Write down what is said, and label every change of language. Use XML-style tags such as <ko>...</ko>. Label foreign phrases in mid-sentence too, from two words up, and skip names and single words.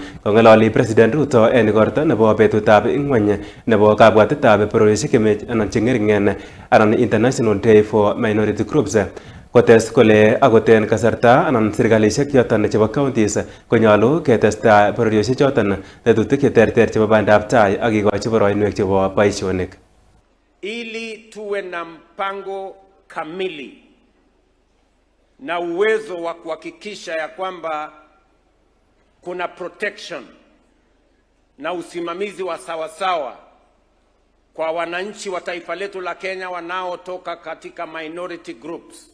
<kln>Kong'ololi President Ruto en igorto nebo betutab ing'weny nebo kabwatetab bororiosiek anan chengeringen anan International Day for Minority Groups. Kotes kole akot en kasarta anan serkalisiek choton chebo counties konyolu ketesta bororiosiek choton tetutik cheterter chebo bandab tai ak kikochi boroinwek chebo boisionik.</kln> <sw>Ili tuwe na mpango kamili na uwezo wa kuhakikisha ya kwamba kuna protection na usimamizi wa sawasawa kwa wananchi wa taifa letu la Kenya wanaotoka katika</sw> <en>minority groups.</en>